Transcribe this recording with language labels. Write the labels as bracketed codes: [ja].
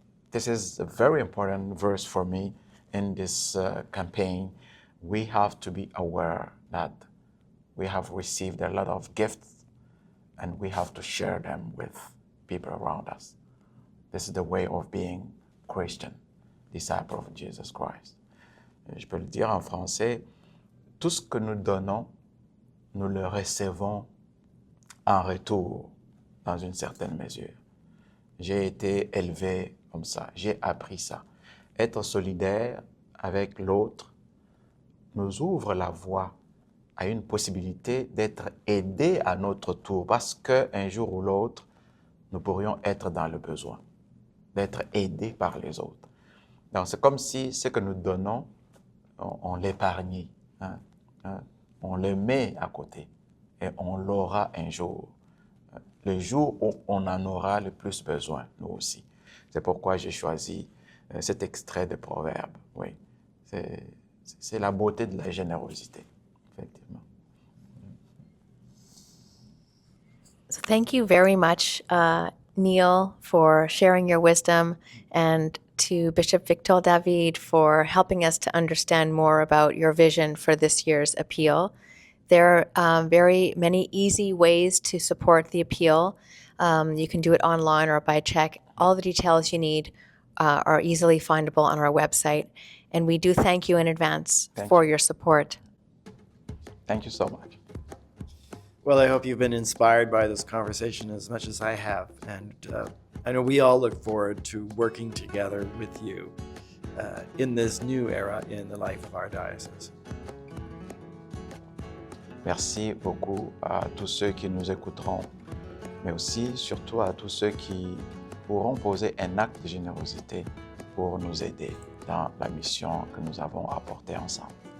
[en] This is a very important verse for me in this campaign. We have to be aware that we have received a lot of gifts and we have to share them with people around us. This is the way of being Christian, disciple of Jesus Christ. [fr] Je peux le dire en français, tout ce que nous donnons, nous le recevons en retour dans une certaine mesure. J'ai été élevé comme ça, j'ai appris ça. Être solidaire avec l'autre nous ouvre la voie à une possibilité d'être aidé à notre tour, parce qu'un jour ou l'autre, nous pourrions être dans le besoin, d'être aidés par les autres. Donc c'est comme si ce que nous donnons, on l'épargne, on le met à côté et on l'aura un jour. Le jour où on en aura le plus besoin, nous aussi. C'est pourquoi j'ai choisi cet extrait de Proverbe. Oui, c'est la beauté de la générosité, effectivement. [en] So thank you very much, Neil, for sharing your wisdom, and to Bishop Victor David for helping us to understand more about your vision for this year's appeal. There are very many easy ways to support the appeal. You can do it online or by check. All the details you need are easily findable on our website. And we do thank you in advance for your support. Thank you so much. Well, I hope you've been inspired by this conversation as much as I have. And I know we all look forward to working together with you in this new era in the life of our diocese. [fr] Merci beaucoup à tous ceux qui nous écouteront, mais aussi, surtout, à tous ceux qui pourront poser un acte de générosité pour nous aider dans la mission que nous avons à porter ensemble.